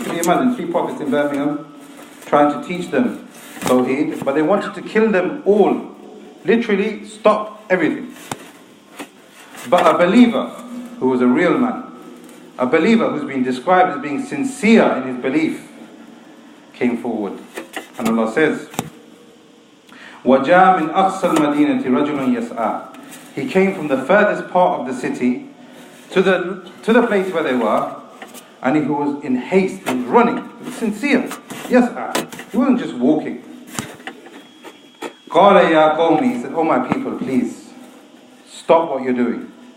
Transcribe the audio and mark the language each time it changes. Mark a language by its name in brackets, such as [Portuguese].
[English] Can you imagine 3 prophets in Birmingham trying to teach them Tawheed, but they wanted to kill them all. Literally stop everything. But a believer who was a real man, a believer who's been described as being sincere in his belief, came forward. And Allah says, [Arabic] وَجَاءَ مِنْ أَقْصَى الْمَدِينَةِ رَجُلٌ يَسْعَى. [English] He came from the furthest part of the city to the place where they were, and he was in haste, he was running, he was sincere. Yes, he wasn't just walking. [Arabic] قَالَ يَا قَوْمِ. [English] He said, oh my people, please, stop what you're doing.